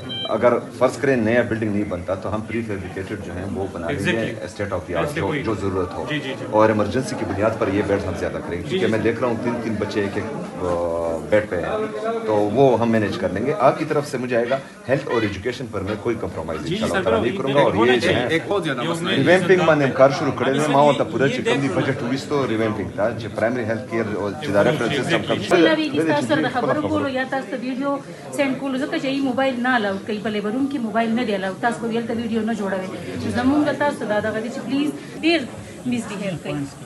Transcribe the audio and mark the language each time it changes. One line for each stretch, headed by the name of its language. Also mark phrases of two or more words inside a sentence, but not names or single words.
Urdu: اگر فرض کریں نیا بلڈنگ نہیں بنتا تو ہم پری فیبریکیٹڈ جو ہیں وہ بنا لیں گے
English: state of the art
Urdu: جو ضرورت ہو اور ایمرجنسی کی بنیاد پر یہ بیڈ ہم زیادہ کریں گے کیونکہ میں دیکھ رہا ہوں 3 بچے ایک بیڈ پہ ہیں تو وہ ہم مینیج کر لیں گے. آپ کی طرف سے مجھے آئے گا ہیلتھ اور ایجوکیشن پر میں کوئی کمپرومائز انشاءاللہ تعالی نہیں کروں گا اور یہ جو ہے ریویمپنگ
Pashto: باندې کار شروع کړی دی. ما ورته پوره چې کوم دی بجټ وستو ریویمپنگ ته چې
English: primary health care
Pashto: او چې دا
English: reference system
Pashto: کم شي تاسو د خبرو کولو یا تاسو ویډیو سند کولو ځکه چې ای موبایل نه الاو کوي بلې ورون کې موبایل نه دی الاو تاسو به ولته ویډیو نه جوړوي زمونږ تاسو دا دغه چې پلیز ډیر
English: misbehave
Pashto: کوي